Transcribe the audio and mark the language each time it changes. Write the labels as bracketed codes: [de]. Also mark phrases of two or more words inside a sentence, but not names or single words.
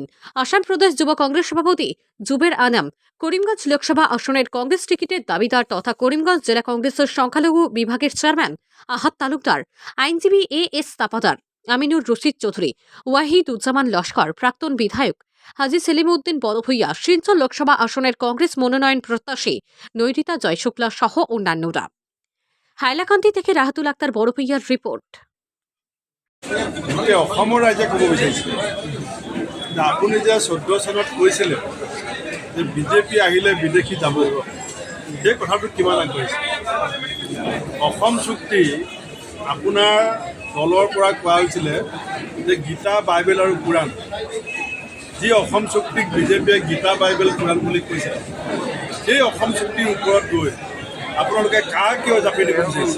[bn] আসাম প্রদেশ যুব কংগ্রেস সভাপতি জুবের আনাম, করিমগঞ্জ লোকসভা আসনের কংগ্রেস টিকিটের দাবিদার তথা করিমগঞ্জ জেলা কংগ্রেসের সংখ্যালঘু বিভাগের চেয়ারম্যান আহাত তালুকদার, আইনজীবী এস তাপাদার, আমিনুর রশিদ চৌধুরী, ওয়াহিদুজ্জামান লস্কর, প্রাক্তন বিধায়ক হাজী সেলিম উদ্দিন বড়ভূইয়া, শিলচর লোকসভা আসনের কংগ্রেস মনোনয়ন প্ৰত্যাশী নৈরিতা জয়শুক্লা সহ অন্যান্যরা। হাইলাকান্দি থেকে রাহাতুল আক্তার বড়ভূইয়ার রিপোর্ট। [as] অসমৰ ৰাইজে ক'ব বিচাৰিছে যে আপুনি যে 14 চনত কৈছিলে যে বিজেপি আহিলে বিদেশী যাব, সেই কথাটো কিমান আগবাঢ়িছে? অসম চুক্তি আপোনাৰ দলৰ পৰা কোৱা হৈছিলে যে গীতা, বাইবেল আৰু কোৰাণ, যি অসম চুক্তিক বিজেপিয়ে গীতা, বাইবেল, কোৰাণ বুলি কৈছে, সেই অসম চুক্তিৰ ওপৰত গৈ আপোনালোকে কাৰ কিয় জাপি দিব বিচাৰিছে?